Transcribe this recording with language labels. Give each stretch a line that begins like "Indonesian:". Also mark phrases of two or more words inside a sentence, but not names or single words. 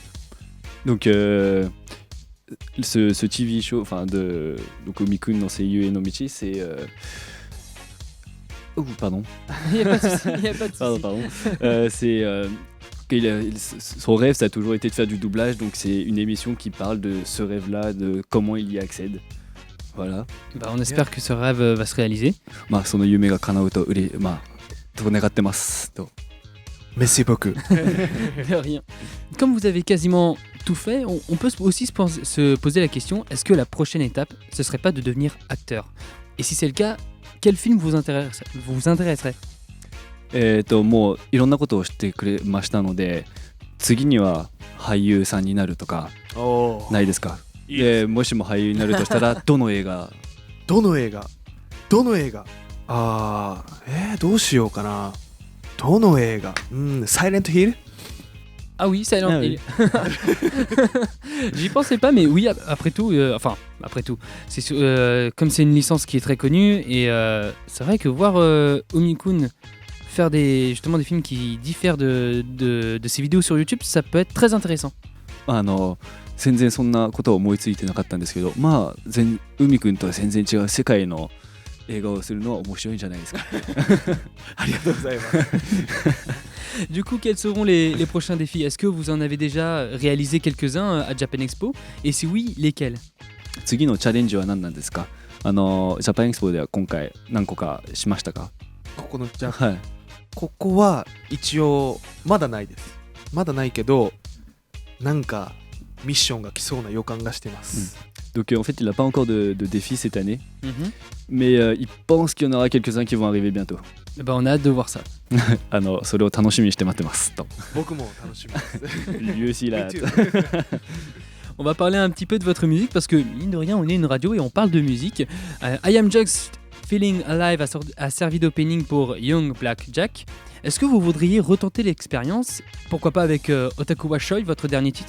French: Donc ce TV show, donc Umi-kun no Seiyu e no Michi, c'est pardon. Il n'y a pas de souci, il n'y a pas de souci. Pardon. Son rêve, ça a toujours été de faire du doublage, donc c'est une émission qui parle de ce rêve-là, de comment il y accède. Voilà. On espère que ce rêve va se réaliser.
Japanese: その夢が叶うとと願ってますと。
French: Merci beaucoup. De rien. Comme vous avez quasiment tout fait, on peut aussi se poser la question, est-ce que la prochaine étape, ce serait pas de devenir acteur? Et si c'est le cas, quel film vous intéresserait?
Japanese: もういろんなことをしてくれましたので、次には俳優さんになるとかないですか？もしも俳優になるとしたらどの映画？どの映画？どうしようかな。どの映画？Silent Hill?
French: Ah oui, Silent Hill. J'y pensais pas, mais oui, après tout, comme c'est une licence qui est très connue, et c'est vrai que voir Umi-kun faire justement des films qui diffèrent de ses vidéos sur YouTube, ça peut être très intéressant.
Japanese: 全然そんなことは思いついてなかったんですけど、海くんとは全然違う世界の映画をするのは面白いんじゃないですか。ありがとうございます。
French: Du coup, quels seront les prochains défis? Est-ce que vous en avez déjà réalisé quelques-uns à Japan Expo? Et si oui, lesquels?
Japanese: 次のチャレンジは何なんですか？ジャパンエクスポでは今回何個かしましたか？ここは一応まだないです。まだないけど、なんかミッションが来そうな予感がしてます。
French: Donc en fait, il n'a pas encore de défi cette année, mais il pense qu'il y en aura quelques-uns qui vont arriver bientôt. On a hâte de voir ça.
Japanese: それを楽しみにして待ってますと。僕も楽しみです。
French: Lui aussi, là. On va parler un petit peu de votre musique parce que, mine de rien, on est une radio et on parle de musique. I Am Just Feeling Alive a servi d'opening pour Young Black Jack. Est-ce que vous voudriez retenter l'expérience? Pourquoi pas avec Otaku wa Shoi, votre dernier titre?